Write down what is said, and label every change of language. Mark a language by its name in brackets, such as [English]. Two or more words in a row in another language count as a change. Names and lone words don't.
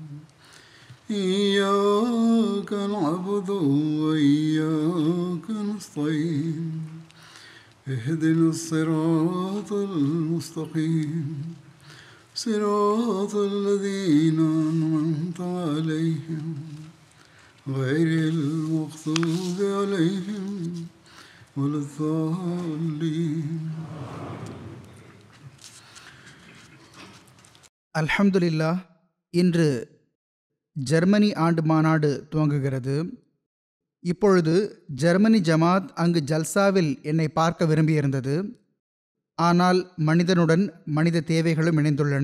[Arabic] إياك نعبد وإياك نستعين اهدنا الصراط المستقيم صراط الذين أنعمت عليهم غير المغضوب عليهم ولا الضالين. [Tamil] அல்ஹம்துலில்லாஹ். இன்று ஜெர்மனி ஆண்டு மாநாடு துவங்குகிறது. இப்பொழுது ஜெர்மனி ஜமாத் அங்கு ஜல்சாவில் என்னை பார்க்க விரும்பியிருந்தது. ஆனால் மனிதனுடன் மனித தேவைகளும் இணைந்துள்ளன.